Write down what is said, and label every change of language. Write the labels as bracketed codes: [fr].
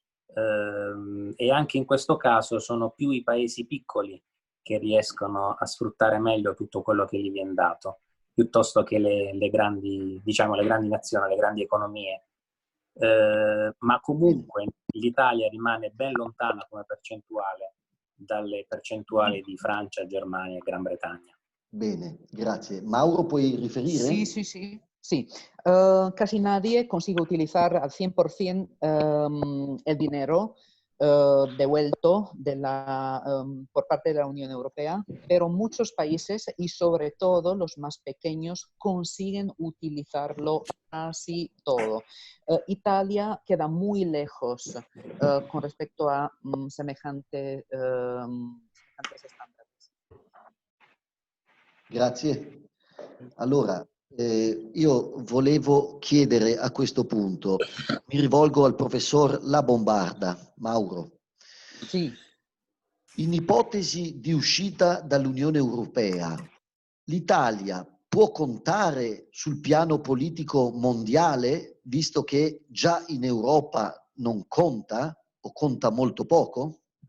[it] E anche in questo caso sono più i paesi piccoli che riescono a sfruttare meglio tutto quello che gli viene dato, piuttosto che le grandi, diciamo, le grandi nazioni, le grandi economie. Ma comunque l'Italia rimane ben lontana come percentuale dalle percentuali di Francia, Germania e Gran Bretagna. Bene, grazie. Mauro, puoi riferire? [es] Sí. Casi nadie consigue utilizar al 100% el dinero devuelto por parte de la Unión Europea, pero muchos países y sobre todo los más pequeños consiguen utilizarlo casi todo. Italia queda muy lejos con respecto a semejantes estándares. [it] Grazie. Allora, io volevo chiedere a questo punto, mi rivolgo al professor La Bombarda, Mauro. Sì. In ipotesi di uscita dall'Unione Europea, l'Italia può contare sul piano politico mondiale, visto che già in Europa non conta o conta molto poco?